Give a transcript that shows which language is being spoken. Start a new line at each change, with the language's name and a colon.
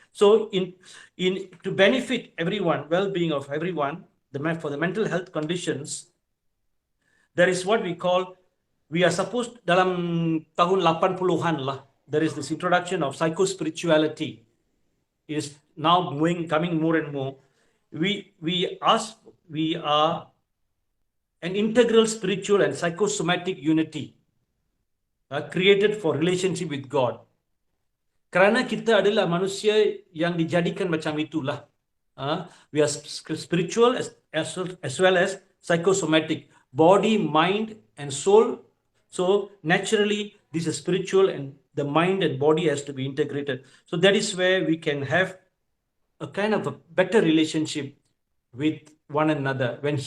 English: So to benefit everyone, well-being of everyone, for the mental health conditions, there is what we call, we are supposed,
Malay: dalam tahun 80-an lah,
English: there is this introduction of psycho-spirituality. It is now coming more and more. We are an integral spiritual and psychosomatic unity created for relationship with God.
Malay: Kerana kita adalah manusia yang dijadikan macam itulah.
English: We are spiritual as well as psychosomatic. Body, mind and soul. So naturally this is spiritual and the mind and body has to be integrated. So that is where we can have a kind of a better relationship with one another.